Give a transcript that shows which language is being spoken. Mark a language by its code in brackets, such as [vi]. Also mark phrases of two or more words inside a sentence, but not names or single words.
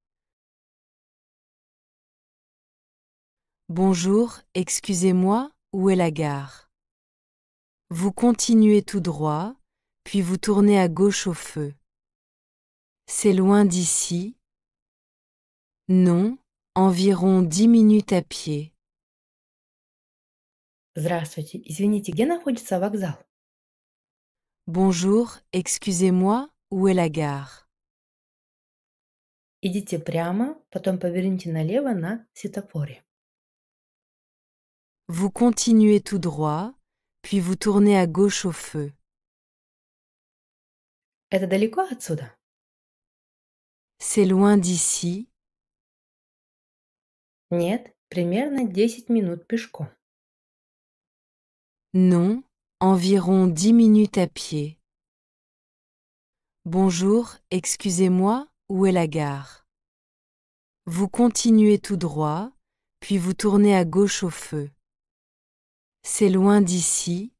[fr] Bonjour, excusez-moi, où est la gare? Vous continuez tout droit, puis vous tournez à gauche au feu. C'est loin d'ici? Non, environ 10 minutes à pied. [ru] Здравствуйте, извините, где находится вокзал? [fr] Bonjour, excusez-moi, où est la gare? [ru] Идите прямо, потом поверните налево на светофоре. [fr] Vous continuez tout droit, puis vous tournez à gauche au feu. [ru] Это далеко отсюда? [fr] C'est loin d'ici? [ru] Нет, примерно 10 минут пешком. [fr] Non, environ 10 minutes à pied. Bonjour, excusez-moi, où est la gare? Vous continuez tout droit, puis vous tournez à gauche au feu. C'est loin d'ici?